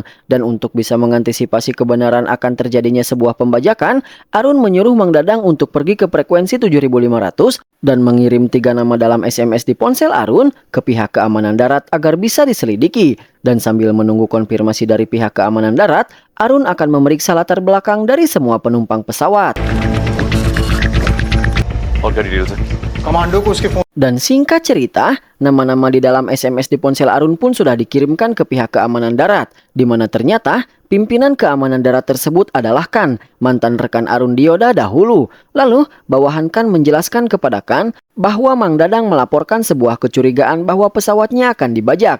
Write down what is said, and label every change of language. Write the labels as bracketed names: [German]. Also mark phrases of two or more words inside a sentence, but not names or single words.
[Indonesian] Dan untuk bisa mengantisipasi kebenaran akan terjadinya sebuah pembajakan, Arun menyuruh Mang Dadang untuk pergi ke frekuensi 7500 dan mengirim 3 nama dalam SMS di ponsel Arun ke pihak keamanan darat agar bisa diselidiki. Dan sambil menunggu konfirmasi dari pihak keamanan darat, Arun akan memeriksa latar belakang dari semua penumpang pesawat. [Hindi] और क्या डिटेल्स है? कमांडो को उसके फोन [Indonesian] Dan singkat cerita, nama-nama di dalam SMS di ponsel Arun pun sudah dikirimkan ke pihak keamanan darat, di mana ternyata pimpinan keamanan darat tersebut adalah Kan, mantan rekan Arun Dioda dahulu. Lalu, bawahan Kan menjelaskan kepada Kan bahwa Mang Dadang melaporkan sebuah kecurigaan bahwa pesawatnya akan dibajak.